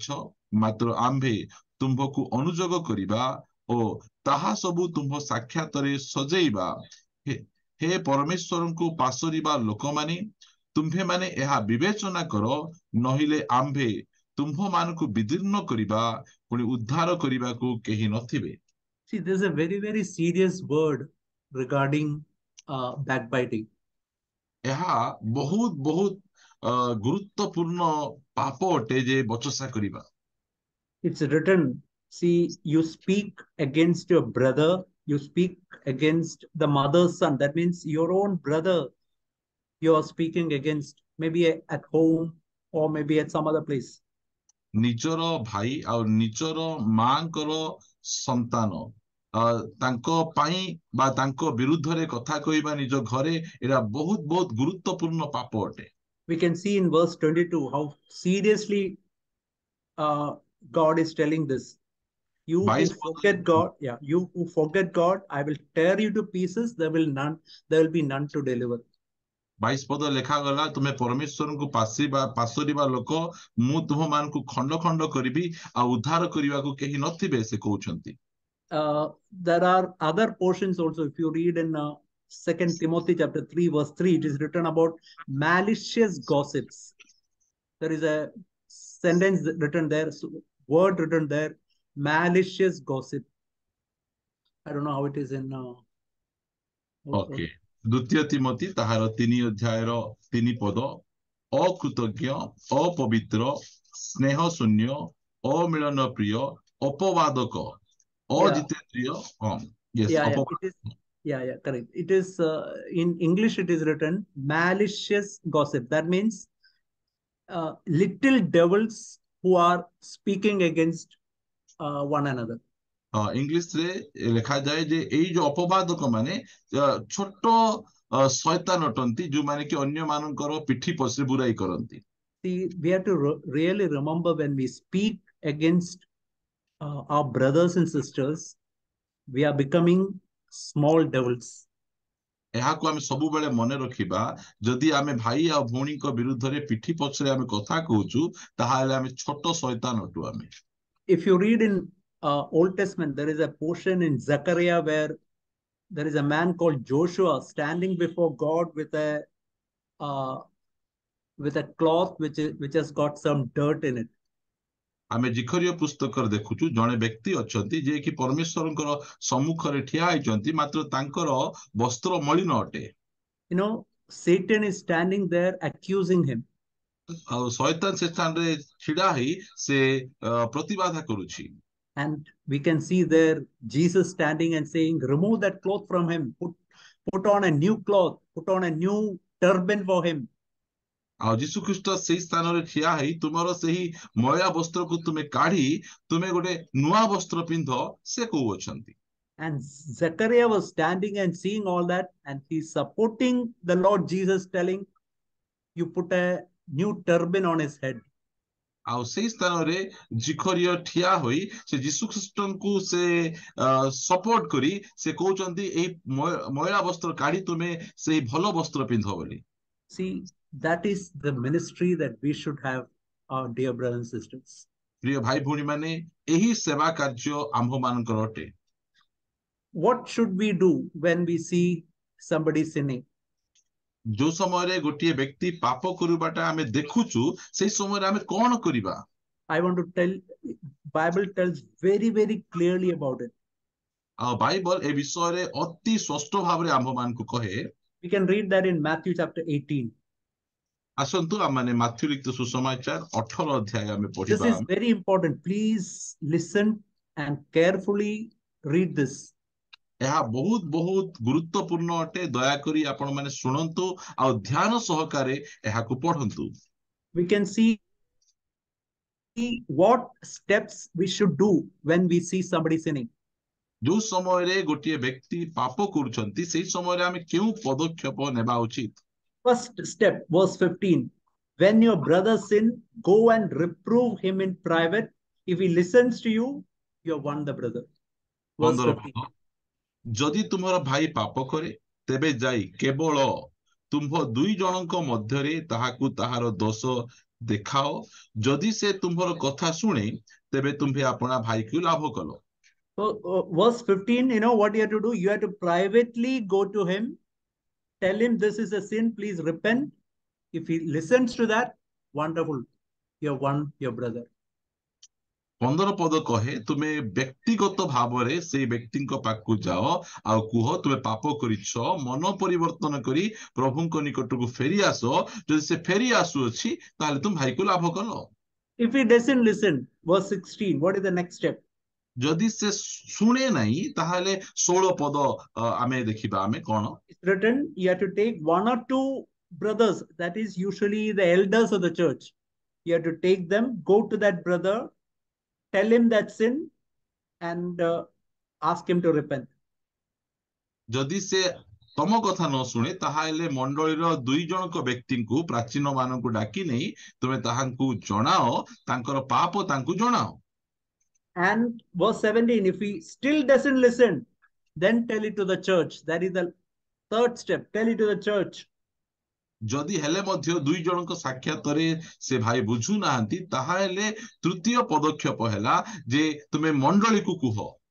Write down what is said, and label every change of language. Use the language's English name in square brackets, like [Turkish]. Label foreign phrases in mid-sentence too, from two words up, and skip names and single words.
[Odia] ମାତ୍ର ଆମ୍ଭେ ତୁମ୍ଭକୁ ଅନୁଯୋଗ କରିବା ଓ ତାହା ସବୁ ତୁମ୍ଭ ସାକ୍ଷାତରେ ସଜେଇବା। ହେ ପରମେଶ୍ୱରଙ୍କୁ ପାସରିବା ଲୋକମାନେ, ତୁମ୍ଭେମାନେ ଏହା ବିବେଚନା କର, ନହିଲେ ଆମ୍ଭେ ତୁମ୍ଭମାନଙ୍କୁ ବିଦୀର୍ଣ୍ଣ କରିବା, ପୁଣି ଉଦ୍ଧାର କରିବାକୁ କେହି ନଥିବେ। [English] See, there's a very, very serious word regarding backbiting. [Odia] ଏହା ବହୁତ ବହୁତ ଗୁରୁତ୍ୱପୂର୍ଣ୍ଣ ପାପ ଅଟେ ଯେ ବଚସା କରିବା। [English] It's written, see, you speak against your brother, you speak against the mother's son. That means your own brother you are speaking against, maybe at home or maybe at some other place. [Odia] ନିଜର ଭାଇ ଆଉ ନିଜର ମାଙ୍କର ସନ୍ତାନ ତାଙ୍କ ପାଇଁ ବା ତାଙ୍କ ବିରୁଦ୍ଧରେ କଥା କହିବା ନିଜ ଘରେ, ଏଟା ବହୁତ ବହୁତ ଗୁରୁତ୍ୱପୂର୍ଣ୍ଣ ପାପ ଅଟେ। [English] We can see in verse 22 how seriously God is telling this. You who forget God, you who forget God, I will tear you to pieces. There will be none to deliver. [Odia] 22 ପଦ ଲେଖାଗଲା, ତୁମେ ପରମେଶ୍ୱରଙ୍କୁ ପାସରିବା ଲୋକ, ମୁଁ ତୁମମାନଙ୍କୁ ଖଣ୍ଡ ଖଣ୍ଡ କରିବି ଆଉ ଉଦ୍ଧାର କରିବାକୁ କେହି ନଥିବେ, ସେ କହୁଛନ୍ତି। [English] There are other portions also. If you read in 2 Timothy chapter 3 verse 3, it is written about malicious gossips. There is a sentence written there, word written there, malicious gossip. I don't know how it is in okay. [Odia] ଦ୍ୱିତୀୟ ତିମୋଥୀ ତାହାର 3 ଅଧ୍ୟାୟର 3 ପଦ, ଅକୃତଜ୍ଞ, ଅପବିତ୍ର, ସ୍ନେହ ଶୂନ୍ୟ, ଅମିଳନ ପ୍ରିୟ, ଅପବାଦକ, ଅଜିତେନ୍ଦ୍ରିୟ। [English] Correct. It is in English it is written malicious gossip. That means little devils who are speaking against one another. [Odia] ଇଂଲିଶ ରେ ଲେଖାଯାଏ ଯେ ଏଇ ଯୋଉ ଅପବାଦକ ମାନେ ଛୋଟ ଶୈତାନ ଅଟନ୍ତି, ଯୋଉମାନେ କି ଅନ୍ୟ ମାନଙ୍କର ପିଠି ପଛରେ ବୁରାଇ କରନ୍ତି। [English] See, we have to really remember when we speak against our brothers and sisters, we are becoming small devils. [Odia] ଏହାକୁ ଆମେ ସବୁବେଳେ ମନେ ରଖିବା, ଯଦି ଆମେ ଭାଇ ଆଉ ଭଉଣୀଙ୍କ ବିରୁଦ୍ଧରେ ପିଠି ପଛରେ ଆମେ କଥା କହୁଛୁ, ତାହେଲେ ଆମେ ଛୋଟ ଶୈତାନ ଅଟୁ ଆମେ। [English] If you read in Old Testament, there is a portion in Zechariah where there is a man called Joshua standing before God with a cloth which has got some dirt in it. [Odia] ଆମେ ଜିଖରୀୟ ପୁସ୍ତକରେ ଦେଖୁଛୁ, ଜଣେ ବ୍ୟକ୍ତି ଅଛନ୍ତି ଯେ କି ପରମେଶ୍ୱରଙ୍କର ସମ୍ମୁଖରେ ଠିଆ ହେଇଛନ୍ତି, ମାତ୍ର ତାଙ୍କର ବସ୍ତ୍ର ମଳିନ ଅଟେ। [English] You know, Satan is standing there accusing him. [Odia] ଆଉ ଶୈତାନ ସେ ସ୍ଥାନରେ ଛିଡା ହେଇ ସେ ପ୍ରତିବାଦ କରୁଛି। [English] And we can see there Jesus standing and saying, remove that cloth from him, put on a new cloth, put on a new turban for him. [Odia] ଆଉ ଯୀଶୁ ଖ୍ରୀଷ୍ଟ ସେଇ ସ୍ଥାନରେ ଠିଆ ହେଇ ତୁମର ସେହି ମଇଳା ବସ୍ତ୍ରକୁ ତୁମେ କାଢି ତୁମେ ଗୋଟେ ନୂଆ ବସ୍ତ୍ର ପିନ୍ଧ, ସେ କହୁଅଛନ୍ତି। [English] And Zechariah was standing and seeing all that, and he's supporting the Lord Jesus, telling, you put a new turban on his head. [Odia] ଆଉ ସେଇ ସ୍ଥାନରେ ଜିଖରୀୟ ଠିଆ ହୋଇ ସେ ଯୀଶୁ ଖ୍ରୀଷ୍ଟଙ୍କୁ ସେ ସପୋର୍ଟ କରି ସେ କହୁଛନ୍ତି, ଏଇ ମଇଳା ବସ୍ତ୍ର କାଢି ତୁମେ ସେଇ ଭଲ ବସ୍ତ୍ର ପିନ୍ଧ ବୋଲି। [English] See, that is the ministry that we should have, our dear brothers and sisters. [Odia] ପ୍ରିୟ ଭାଇ ଭଉଣୀ ମାନେ, ଏହି ସେବା କାର୍ଯ୍ୟ ଆମ୍ଭ ମାନଙ୍କର ଅଟେ। [English] What should we do when we see somebody sinning? [Odia] ଯୋଉ ସମୟରେ ଗୋଟିଏ ବ୍ୟକ୍ତି ପାପ କରିବାଟା ଆମେ ଦେଖୁଛୁ, ସେଇ ସମୟରେ ଆମେ କଣ କରିବା? [English] I want to tell, Bible tells very, very clearly about it. [Odia] ଆଉ ବାଇବଲ ଏ ବିଷୟରେ ଅତି ସ୍ପଷ୍ଟ ଭାବରେ ଆମ୍ଭ ମାନଙ୍କୁ କହେ। [English] We can read that in Matthew chapter 18. [Odia] ଆସନ୍ତୁ ଆମମାନେ ମାଥ୍ୟୁ ଲିଖିତ ସୁସମାଚାର 18 ଅଧ୍ୟାୟ ଆମେ [English] This [Odia] ପଢିବା। [English] is very important. Please listen and carefully read this. [Odia] ଏହା ବହୁତ ବହୁତ ଗୁରୁତ୍ୱପୂର୍ଣ୍ଣ ଅଟେ। ଦୟାକରି ଆପଣ ମାନେ ଶୁଣନ୍ତୁ ଆଉ ଧ୍ୟାନ ସହକାରେ ଏହାକୁ ପଢନ୍ତୁ। [English] We can see what steps we should do when we see somebody sinning. [Odia] ଯୋଉ ସମୟରେ ଗୋଟିଏ ବ୍ୟକ୍ତି ପାପ କରୁଛନ୍ତି ସେଇ ସମୟରେ ଆମେ କେଉଁ ପଦକ୍ଷେପ ନେବା ଉଚିତ? [English] First step, verse 15. When your brother sin, go and reprove him in private. If he listens to you, you have won the brother. Verse 15 15. [Odia] ପଦ, ଯଦି ତୁମର ଭାଇ ପାପ କରେ ତେବେ ଯାଇ କେବଳ ତୁମ୍ଭ ଦୁଇ ଜଣଙ୍କ ମଧ୍ୟରେ ତାହାକୁ ତାହାର ଦୋଷ ଦେଖାଅ। ଯଦି ସେ ତୁମ୍ଭର କଥା ଶୁଣେ ତେବେ ତୁମ୍ଭେ ଆପଣା ଭାଇକୁ ଲାଭ କଲ। [English] So, verse 15, you know what you have to do? You have to privately go to him, tell him this is a sin, please repent. If he listens to that, wonderful. You have won your brother. [Odia] 15 ପଦ କହେ ତୁମେ ବ୍ୟକ୍ତିଗତ ଭାବରେ ସେଇ ବ୍ୟକ୍ତିଙ୍କ ପାଖକୁ ଯାଅ ଆଉ କୁହ ତୁମେ ପାପ କରିଛ, ମନ ପରିବର୍ତ୍ତନ କରି ପ୍ରଭୁଙ୍କ ନିକଟକୁ ଫେରି ଆସ। ଯଦି ସେ ଫେରି ଆସୁଅଛି ତାହେଲେ ତୁମ ଭାଇକୁ ଲାଭ କଲ। [English] If he doesn't listen, verse 16, what is the next step? [Odia] ଯଦି ସେ ଶୁଣେ ନାହିଁ ତାହେଲେ 16 ପଦ ଆମେ ଦେଖିବା ଆମେ କଣ? [English] It's written, you have to take one or two brothers, that is usually the elders of the church. You have to take them, go to that brother, tell him that sin, and ask him to repent. [Odia] ଯଦି ସେ ତମ କଥା ନ ଶୁଣେ ତାହେଲେ ମଣ୍ଡଳୀର ଦୁଇ ଜଣଙ୍କ ବ୍ୟକ୍ତିଙ୍କୁ ପ୍ରାଚୀନ ମାନଙ୍କୁ ଡାକି ନେଇ ତୁମେ ତାହାଙ୍କୁ ଜଣାଅ, ତାଙ୍କର ପାପ ତାଙ୍କୁ ଜଣାଅ। [English] And verse 17, if he still doesn't listen, then tell it to the church. That is the third step. Tell it to the church. [Odia] ଯଦି ହେଲେ ମଧ୍ୟ ଦୁଇ ଜଣଙ୍କ ସାକ୍ଷାତରେ ସେ ଭାଇ ବୁଝୁନାହାନ୍ତି ତାହେଲେ ତୃତୀୟ ପଦକ୍ଷେପ ହେଲା ଯେ ତୁମେ ମଣ୍ଡଳୀକୁ କୁହ।